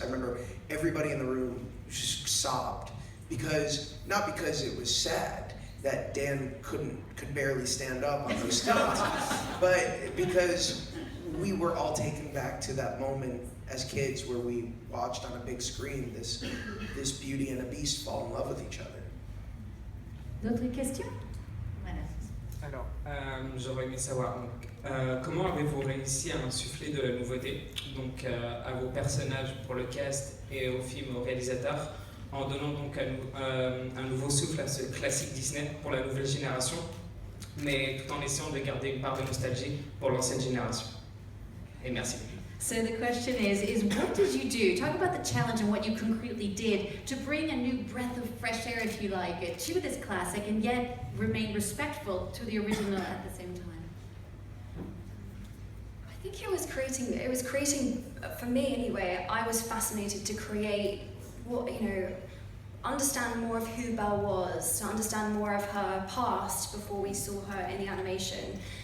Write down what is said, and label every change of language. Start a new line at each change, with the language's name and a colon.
English: I remember everybody in the room just sobbed, not because it was sad that Dan could barely stand up on those stunts, but because we were all taken back to that moment as kids where we watched on a big screen this Beauty and a Beast fall in love with each other.
French: D'autres questions? Voilà. Alors, j'aurais aimé savoir, donc, comment avez-vous réussi à insuffler de la nouveauté, donc à vos personnages pour le cast et au film, au réalisateur, en donnant donc un nouveau souffle à ce classique Disney pour la nouvelle génération, mais tout en essayant de garder une part de nostalgie pour l'ancienne génération. Et merci.
English: So the question is what did you do? Talk about the challenge and what you concretely did to bring a new breath of fresh air, if you like, to this classic and yet remain respectful to the original at the same time. I think it was creating, for me anyway, I was fascinated to create what, you know, understand more of who Belle was, to understand more of her past before we saw her in the animation.